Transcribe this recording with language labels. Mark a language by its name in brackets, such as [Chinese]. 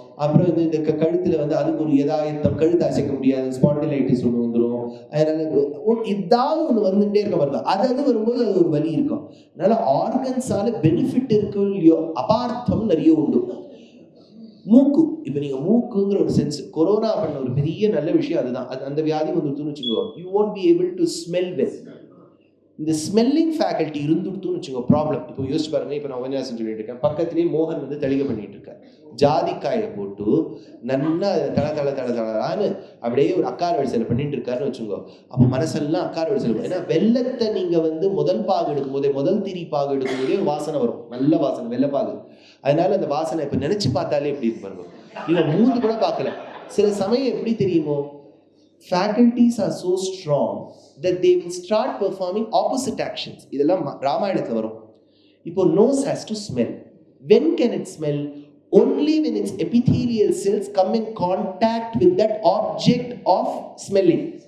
[Tamil] அப்புறம் வந்து இந்த கழுத்துல வந்து அதுக்கு ஒரு எதாயத்தம், கழுத்து அசைக்க முடியாது, ஸ்பாண்டிலைட்டிஸ் ஒன்று வந்துடும். அதனால ஏதாவது ஒன்று வந்துட்டே இருக்க மாதிரி தான். அது வரும்போது அது ஒரு வலி இருக்கும். அதனால ஆர்கன்ஸால பெனிஃபிட் இருக்கு இல்லையோ, அபார்த்தம் நிறைய உண்டு. மூக்கு, இப்ப நீங்க மூக்குங்கிற ஒரு சென்ஸ், கொரோனா பண்ண ஒரு பெரிய நல்ல விஷயம் அதுதான். அந்த வியாதி வந்துடுதுன்னு வச்சுக்கோ, [English] You won't be able to smell well. [Tamil] இந்த ஸ்மெல்லிங் ஃபேக்கல்ட்டி இருந்துடுதுன்னு வச்சுக்கோ ப்ராப்ளம். இப்போ யோசிச்சு பாருங்க, இப்போ நான் உபன்யாசம் சொல்லிட்டு இருக்கேன், பக்கத்துலேயே மோகன் வந்து தெளிக பண்ணிட்டு இருக்காரு. ஜாதிக்காயை போட்டு நல்லா தளன்னு அப்படியே ஒரு அக்கார வரிசையில் பண்ணிட்டு இருக்காருன்னு வச்சுக்கோ. அப்போ மனசெல்லாம் அக்கார வரிசையில், ஏன்னா வெள்ளத்தை நீங்க வந்து முதல் பாகு எடுக்கும் போதே, முதல் திரி பாகு எடுக்கும் போதே வாசனை வரும், நல்ல வாசனை, வெள்ளப்பாகு. அதனால அந்த வாசனை இப்ப நினைச்சு பார்த்தாலே எப்படி இருக்கு பாருங்க. நீங்க மூந்து கூட பார்க்கல. சில சமயம் எப்படி தெரியுமோ, [English] faculties are so strong that they will start performing opposite actions. [Tamil] இதெல்லாம் ராமாயணத்துல வரும். இப்போ [English] nose has to smell. When can it smell? Only when its epithelial cells come in contact with that object of smelling.